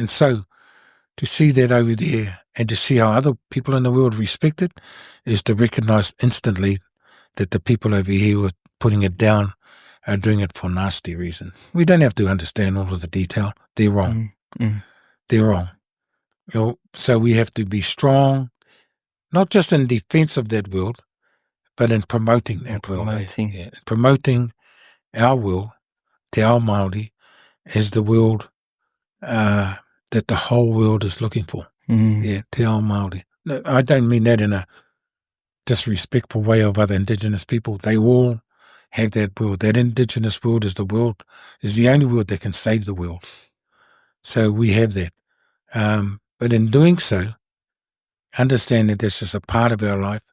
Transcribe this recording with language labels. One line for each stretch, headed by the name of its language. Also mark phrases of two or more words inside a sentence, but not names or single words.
English: And so to see that over there and to see how other people in the world respect it is to recognise instantly that the people over here who are putting it down are doing it for nasty reason. We don't have to understand all of the detail. They're wrong. They're wrong. So we have to be strong, not just in defense of that world, but in promoting that world. Promoting our world,
Māori: te ao Māori,
English: as the world that the whole world is looking for. Mm. Yeah,
Māori: te ao Māori.
English: No, I don't mean that in a disrespectful way of other Indigenous people. They all have that world. That Indigenous world is the only world that can save the world. So we have that. But in doing so, understand that that's just a part of our life.